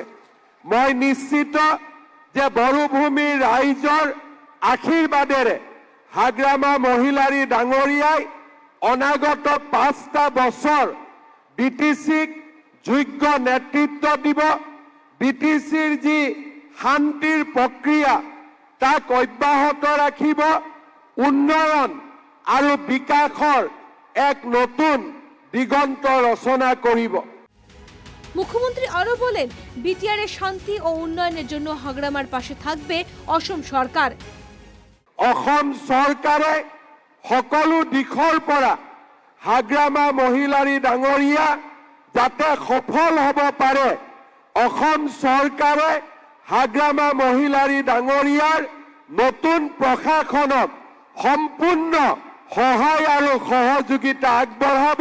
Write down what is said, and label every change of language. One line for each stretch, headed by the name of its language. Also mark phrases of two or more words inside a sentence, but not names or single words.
Assamese: মই নিশ্চিত যে বড়োভূমিৰ ৰাইজৰ আশীৰ্বাদেৰে হাগ্ৰামা মহিলাৰী ডাঙৰীয়াই অনাগত 5টা বছৰ বিটিসিক যোগ্য নেতৃত্ব দিব। বিটিসিৰ যি শান্তিৰ প্ৰক্ৰিয়া তাক অব্যাহত ৰাখিব। উন্নয়ন আৰু বিকাশৰ এক নতুন দিগন্ত ৰচনা কৰিব।
Bangla: মুখ্যমন্ত্রী আরো বলেন, বিটিআরের শান্তি ও উন্নয়নের জন্য হাগ্রামার পাশে থাকবে অসম সরকার।
Assamese: অসম চৰকাৰে সকলো দিশৰ পৰা হাগ্ৰামা মহিলাৰী ডাঙৰীয়া যাতে সফল হ'ব পাৰে, অসম চৰকাৰে হাগ্ৰামা মহিলাৰী ডাঙৰীয়াৰ নতুন প্ৰশাসনক সম্পূৰ্ণ সহায় আৰু সহযোগিতা আগবঢ়াব।